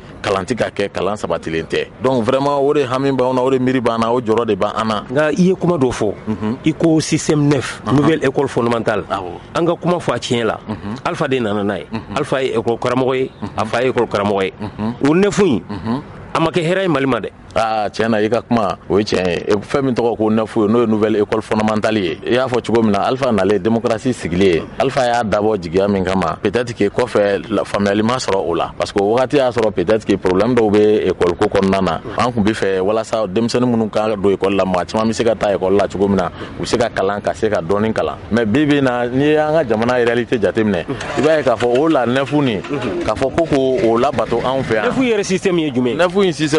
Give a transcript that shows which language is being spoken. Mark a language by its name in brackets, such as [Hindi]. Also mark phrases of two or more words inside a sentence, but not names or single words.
[Bambara] kalan tɛ ka kɛ kalan sabatilen tɛ [French] donc vraiment [Bambara] o de hami b'an na o de miiri b'an na o jɔrɔ de b'an na nka i ye kuma dɔ fɔ i ko [French] système neuf nouvelle école fondamentale [Bambara] an ka kuma fɔ a tiɲɛ la Alpha de nana n'a ye Alpha ye école karamɔgɔ ye a fa ye école karamɔgɔ ye o neuf in a ma kɛ hɛrɛ ye Mali ma dɛ tiɲɛ na i ka kuma o ye tiɲɛ ye fɛn min tɔgɔ ko neuf n'o ye [French] nouvelle école fondamentale [Bambara] ye i y'a fɔ cogo min na Alpha nalen démocratie sigilen ye Alpha y'a dabɔ jigiya min kama [French] peut-être que [Bambara] kɔfɛ faamuyali ma sɔrɔ o la [French] parce que [Bambara] o wagati y'a sɔrɔ [French] peut-être que [Bambara] problème dɔw bɛ école ko kɔnɔna na an kun bɛ fɛ walasa denmisɛnnin minnu kan ka don école la maa caman bɛ se ka taa école la cogo min na u bɛ se ka kalan ka se ka dɔɔni kalan mais bi bi in na n'i y'an ka jamana réalité jateminɛ i b'a ye k'a fɔ o la neuf nin k'a fɔ ko k'o labato anw fɛ yan neuf yɛrɛ système ye jumɛn neuf in système